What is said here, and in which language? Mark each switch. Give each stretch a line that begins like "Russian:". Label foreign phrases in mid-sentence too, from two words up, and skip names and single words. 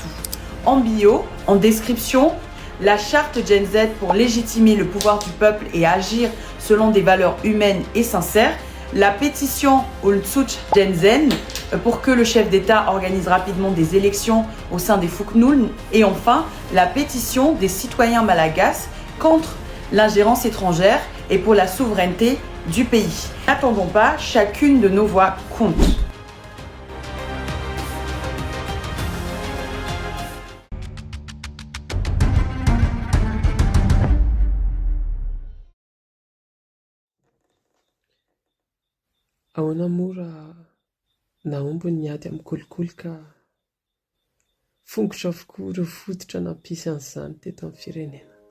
French: En bio, en description, la charte Gen Z pour légitimer le pouvoir du peuple et agir selon des valeurs humaines et sincères, la pétition Ultsuch Gen Z pour que le chef d'État organise rapidement des élections au sein des Fuknul, et enfin la pétition des citoyens malagasy contre l'ingérence étrangère et pour la souveraineté du pays. N'attendons pas, chacune de nos voix compte.
Malagasy: Ahoana moa raha naomby ny ady amin'ny kolikoly ka fongotra avokoa ireo fototra nampisy an'izany teto amin'ny firenena.